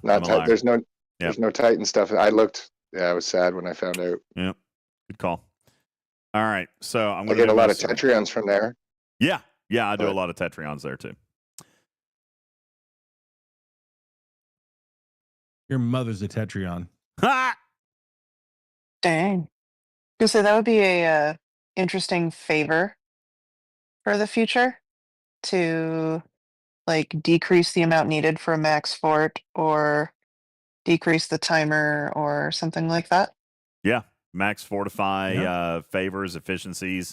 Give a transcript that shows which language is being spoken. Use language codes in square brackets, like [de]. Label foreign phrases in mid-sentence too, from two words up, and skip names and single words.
[en] There's no Titan stuff. I looked. Yeah, I was sad when I found out. Yep. Good call. All right. So I'm I going to get a lot of Tetrions from there. Yeah. Yeah, I do a lot of Tetrions there too. Your mother's a Tetrion. Ha! Dang. So that would be a interesting favor for the future to like decrease the amount needed for a max fort or decrease the timer or something like that. Yeah. Max fortify favors, efficiencies.